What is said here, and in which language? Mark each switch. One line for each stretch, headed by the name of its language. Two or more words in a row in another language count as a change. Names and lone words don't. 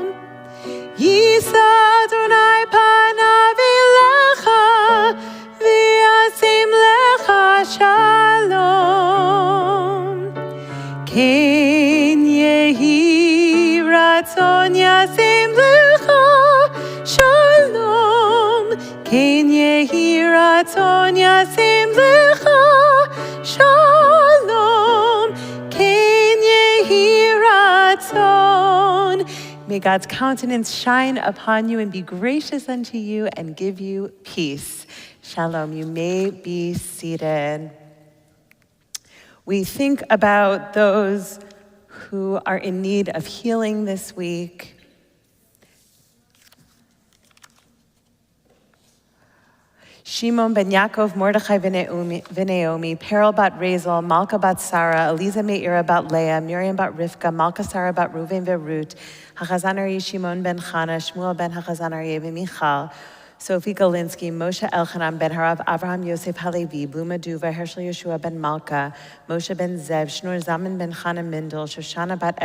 Hebrew: ישא אדני פניו אליך וישם לך שלום, כן יהי רצון ישם לך שלום, כן יהי רצון ישם לך שלום, כן יהי רצון
English: May God's countenance shine upon you and be gracious unto you and give you peace. Shalom. You may be seated. We think about those who are in need of healing this week. Shimon ben Yaakov, Mordechai ben Naomi, Peril bat Razel, Malka bat Sarah, Eliza Meira bat Leah, Miriam bat Rivka, Malka Sarah bat Reuven Verut, Hachazanari Shimon ben Chana, Shmuel ben Hachazanari ben Michal, Sophie Galinsky, Moshe Elchanan ben Harav, Avraham Yosef Halevi, Bluma Duva, Hershel Yeshua ben Malka, Moshe ben Zev, Shnur Zaman ben Chana Mindel, Shoshana bat